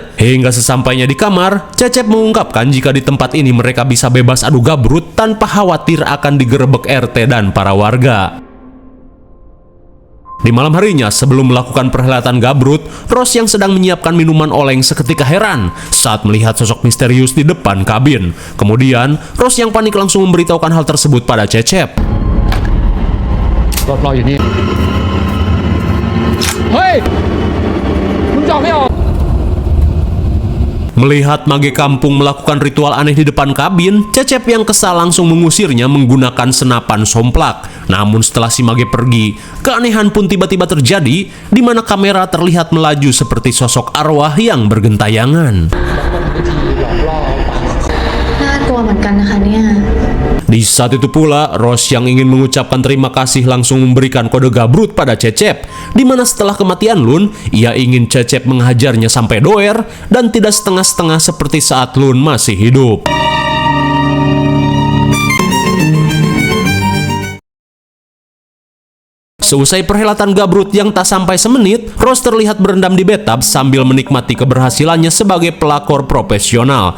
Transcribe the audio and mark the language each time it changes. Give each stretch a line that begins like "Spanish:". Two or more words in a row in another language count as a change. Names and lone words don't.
Indonesian: Hingga sesampainya di kamar, Cecep mengungkapkan jika di tempat ini mereka bisa bebas adu gabrut tanpa khawatir akan digerebek RT dan para warga. Di malam harinya, sebelum melakukan perhelatan gabrut, Rose yang sedang menyiapkan minuman oleng seketika heran saat melihat sosok misterius di depan kabin. Kemudian, Rose yang panik langsung memberitahukan hal tersebut pada Cecep.
Thai: รถรออยู่นี่ เฮ้ย มึงจอดไม่ออก
Indonesian: Melihat mage kampung melakukan ritual aneh di depan kabin, Cecep yang kesal langsung mengusirnya menggunakan senapan somplak. Namun setelah si mage pergi, keanehan pun tiba-tiba terjadi, di mana kamera terlihat melaju seperti sosok arwah yang bergentayangan.
Thai: น่ากลัวเหมือนกันนะคะเนี่ย
Indonesian: Di saat itu pula, Rose yang ingin mengucapkan terima kasih langsung memberikan kode gabrut pada Cecep, di mana setelah kematian Lun, ia ingin Cecep menghajarnya sampai doer dan tidak setengah-setengah seperti saat Lun masih hidup. Seusai perhelatan gabrut yang tak sampai semenit, Rose terlihat berendam di bathtub sambil menikmati keberhasilannya sebagai pelakor profesional.